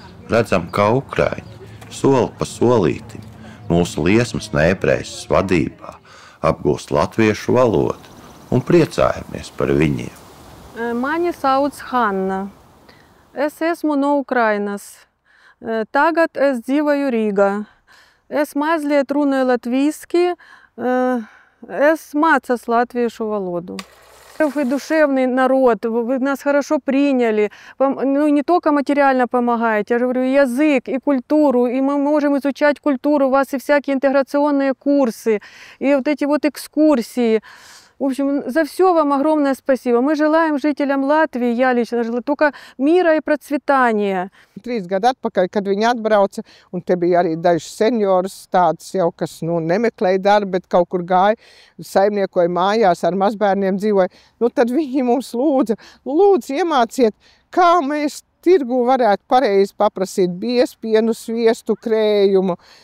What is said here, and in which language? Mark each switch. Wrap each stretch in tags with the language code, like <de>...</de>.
<lv>Redzam, kā ukraiņi soli pa solītim mūsu liesmas neebrejas vadībā apgūst latviešu valodu un priecājamies par viņiem. Mani sauc Hanna. Es esmu no Ukrainas. Tagad es dzīvoju Rīgā. Es mazliet runāju latviski. Es mācos</lv> <ru>латвийскую валоду. Вы душевный народ, вы нас хорошо приняли, вам не только материально помогаете, я же говорю, язык и культуру, и мы можем изучать культуру, у вас и всякие интеграционные курсы, и вот эти вот экскурсии. В общем, за все вам огромное спасибо. Мы желаем жителям Латвии, я лично желаю, только мира и процветания.</ru> <lv>3 gadi atpakaļ, kad viņi atbrauca, un te bija arī dažs seniors tāds jau, kas nemeklēja darbu, bet kaut kur gāja, saimniekoja mājās, ar mazbērniem dzīvoja. Tad viņi mums lūdza, lūdzu iemāciet, kā mēs tirgu varētu pareizi paprasīt biezpienu, sviestu, krējumu.</lv>